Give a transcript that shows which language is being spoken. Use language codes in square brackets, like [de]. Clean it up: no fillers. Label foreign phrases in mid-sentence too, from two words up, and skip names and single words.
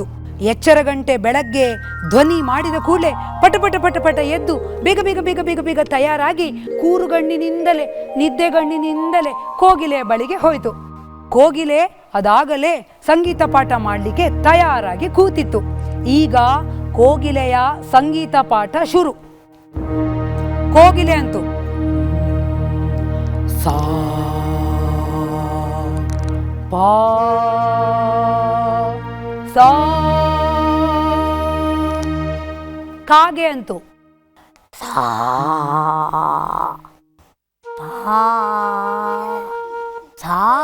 [kn] ಎಚ್ಚರ ಗಂಟೆ ಬೆಳಗ್ಗೆ ಧ್ವನಿ ಮಾಡಿದ ಕೂಡಲೇ ಪಟ ಪಟ ಪಟ ಪಟ ಎದ್ದು ಬೇಗ ಬೇಗ ಬೇಗ ಬೇಗ ಬೇಗ ತಯಾರಾಗಿ ಕೂರುಗಣ್ಣಿನಿಂದಲೇ ನಿದ್ದೆಗಣ್ಣಿನಿಂದಲೇ ಕೋಗಿಲೆಯ ಬಳಿಗೆ ಹೋಯಿತು. ಕೋಗಿಲೆ ಅದಾಗಲೇ ಸಂಗೀತ ಪಾಠ ಮಾಡಲಿಕ್ಕೆ ತಯಾರಾಗಿ ಕೂತಿತ್ತು. ಈಗ ಕೋಗಿಲೆಯ ಸಂಗೀತ ಪಾಠ ಶುರು. ಕೋಗಿಲೆ ಅಂತು ಸಾ ಪಾ ಸಾ. ಕಾಗೆ ಅಂತು ಸಾ ಪಾ ಸಾ.